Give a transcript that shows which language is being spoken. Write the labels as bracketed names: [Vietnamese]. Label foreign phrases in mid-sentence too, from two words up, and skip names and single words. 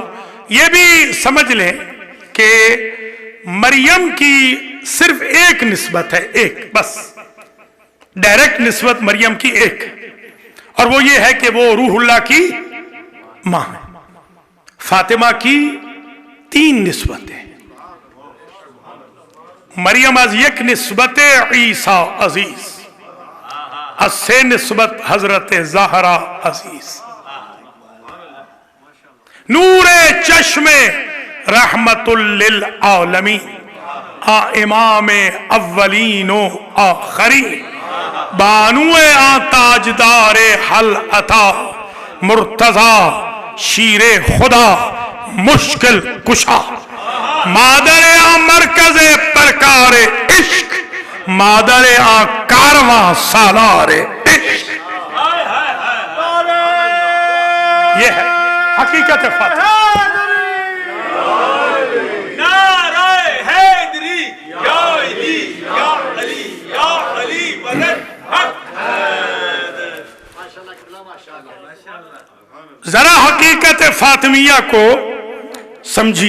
[Urdu] یہ بھی سمجھ لیں کہ مریم کی صرف ایک نسبت ہے، ایک بس، ڈائریکٹ نسبت مریم کی ایک، اور وہ یہ ہے کہ وہ روح اللہ کی ماں ہے۔ فاطمہ کی 3 نسبتیں، [Persian] مریم از یک نسبت عیسیٰ عزیز، از 3 نسبت حضرت زہرا عزیز، نور چشم رحمت للعالمین، امام اولین و آخرین، بانو تاجدار حل عطا، مرتضی شیر خدا مشکل کشا، مادر مرکز پرکار عشق، مادر کارواں سالار عشق۔ [Urdu] یہ ہے حقیقت فاطمہ۔ نعرہ حیدری یا علی یا علی یا علی مدد حق۔ ذرا حقیقت فاطمیہ کو سمجھیے۔